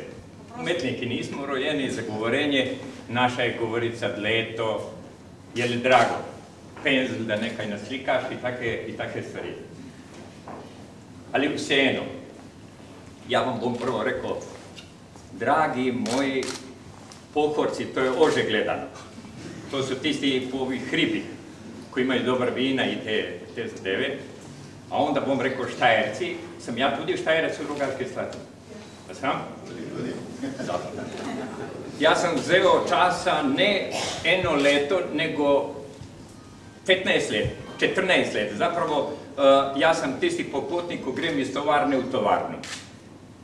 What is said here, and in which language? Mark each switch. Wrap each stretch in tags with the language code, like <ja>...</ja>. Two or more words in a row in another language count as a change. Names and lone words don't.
<sl>Umetniki nismo rojeni za govorenje, naša je govorica dleto,</sl> <hr>je li</hr> <sl>drago, penzel, da nekaj naslikaš i take stvari. Ali vseeno, ja vam bom prvo rekel, dragi moji pohorci, to je ože gledano.</sl> <hr>To su tisti po ovih hribi, koji imaju dobar vina i te zadeve.</hr> <sl>A onda bom rekel Štajerci, sam ja tudi Štajerec u Rogaškoj Slatini.</sl> <hr>Pa sam? Ja sam</hr> <sl>vzeo časa ne eno leto, nego 15 let, 14 let.</sl> <hr>Zapravo, ja sam tisti poputnik ko grem iz tovarne u tovarnu.</hr>